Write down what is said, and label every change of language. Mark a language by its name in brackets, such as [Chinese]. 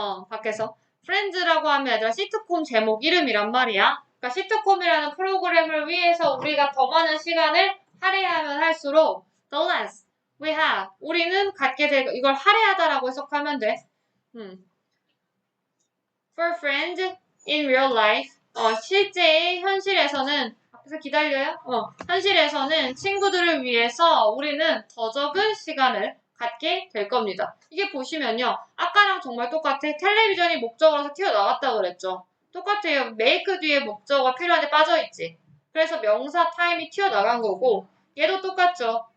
[Korean] 밖에서 friends라고 하면 얘들아 시트콤 제목 이름이란 말이야. 그러니까 시트콤이라는 프로그램을 위해서 우리가 더 많은 시간을 할애하면 할수록 the less we have 우리는 갖게 되고 이걸 할애하다라고 해석하면 돼. [English] For friends in real life 실제 현실에서는 앞에서 기다려요? [Korean] 현실에서는 친구들을 위해서 우리는 더 적은 시간을 갖게 될 겁니다. 이게 보시면요. 아까랑 정말 똑같아. 텔레비전이 목적어라서 튀어나왔다 그랬죠. 똑같아요. make 뒤에 목적어가 필요한데 빠져있지. 그래서 명사 time이 튀어나간 거고 얘도 똑같죠.